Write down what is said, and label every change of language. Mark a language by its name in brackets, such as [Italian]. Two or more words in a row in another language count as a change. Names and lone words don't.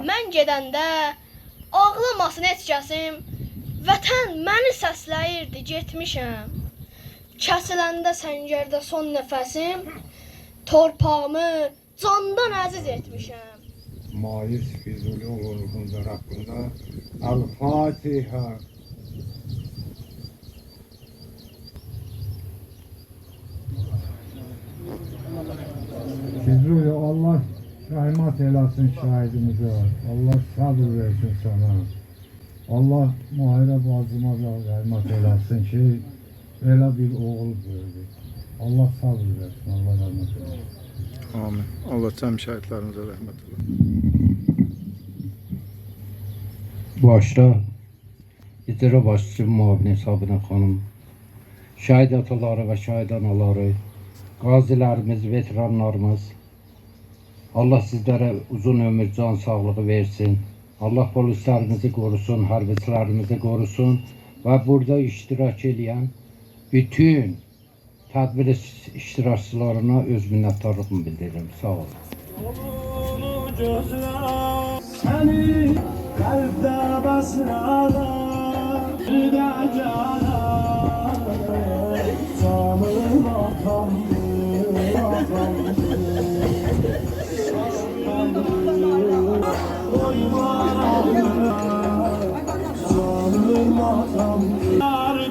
[Azerbaijani] Mən gedəndə ağlamasın heç kəsim, vətən məni səsləyirdi, getmişəm. Kəsiləndə səngərdə son nəfəsim, torpağımı candan əziz etmişəm. [Turkish] Mais Füzuli oğlunun hakkında El-Fatiha. Füzuli, Allah rahmet eylesin şahidimize. Allah sabır versin sana. Allah Mahir'e bacıma da rahmet eylesin ki öyle bir oğul verdi. Allah sabır versin. Allah rahmet eylesin. Amin. [Azerbaijani] Allah cəm şəhidlərimizə rəhmət eləsin. Başda icra başçısı müavini Sabine xanım, şəhid ataları və şəhid anaları, qazilərimiz, veteranlarımız, Allah sizlərə uzun ömür, can sağlığı versin. Allah polislərimizi qorusun, hərbiçilərimizi qorusun və burada iştirak edən bütün tədbir iştirakçılarına öz minnətdarlığımı bildirirəm. Sağ olun. [Turkish] Seni kalpte basralar, bir de canan, canım atamdı, atamdı. Oy varamda, canım atamdı.